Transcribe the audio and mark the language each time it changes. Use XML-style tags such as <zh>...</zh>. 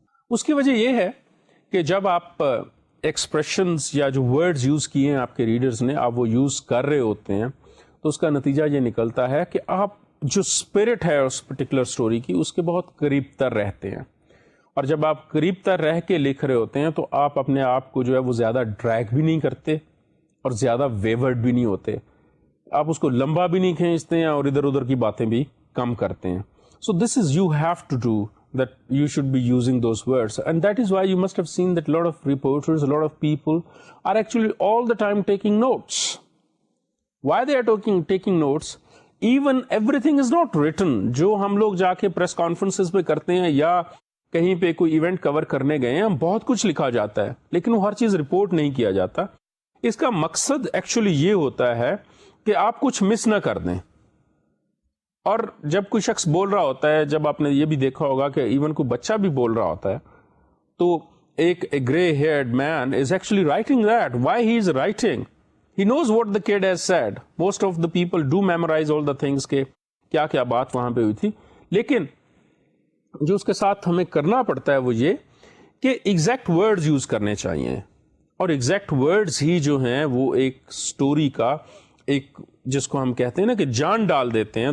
<ur>اس کی وجہ یہ ہے کہ جب آپ ایکسپریشنز یا جو ورڈز یوز کیے ہیں آپ کے ریڈرز نے، آپ وہ یوز کر رہے ہوتے ہیں، تو اس کا نتیجہ یہ نکلتا ہے کہ آپ جو اسپرٹ ہے اس پرٹیکولر سٹوری کی اس کے بہت قریب تر رہتے ہیں. اور جب آپ قریب تر رہ کے لکھ رہے ہوتے ہیں تو آپ اپنے آپ کو جو ہے وہ زیادہ ڈریگ بھی نہیں کرتے اور زیادہ ویورڈ بھی نہیں ہوتے. آپ اس کو لمبا بھی نہیں کھینچتے ہیں اور ادھر ادھر کی باتیں بھی کم کرتے ہیں.</ur> <en>So this is you have to do that you should be using those words, and that is why you must have seen that a lot of reporters, a lot of people are actually all the time taking notes. Why they are taking notes? even everything is not written.</en> <ur>جو ہم لوگ جا کے press conferences پہ کرتے ہیں یا کہیں پہ کوئی ایونٹ کور کرنے گئے ہیں, بہت کچھ لکھا جاتا ہے لیکن وہ ہر چیز رپورٹ نہیں کیا جاتا. اس کا مقصد ایکچولی یہ ہوتا ہے کہ آپ کچھ مس نہ کر دیں. اور جب کوئی شخص بول رہا ہوتا ہے, جب آپ نے یہ بھی دیکھا ہوگا کہ ایون کوئی بچہ بھی بول رہا ہوتا ہے, تو ایک</ur> <en>Grey haired man is actually writing that. Why he is writing, he knows what the kid has said. Most of the people do memorize all the things</en> <ur>کہ کیا کیا بات وہاں پہ ہوئی تھی, لیکن جو اس کے ساتھ ہمیں کرنا پڑتا ہے وہ یہ کہ ایگزیکٹ ورڈز یوز کرنے چاہیے. اور ایگزیکٹ ورڈز ہی جو ہیں وہ ایک سٹوری کا ایک جس کو ہم کہتے ہیں نا کہ جان ڈال دیتے ہیں.</ur>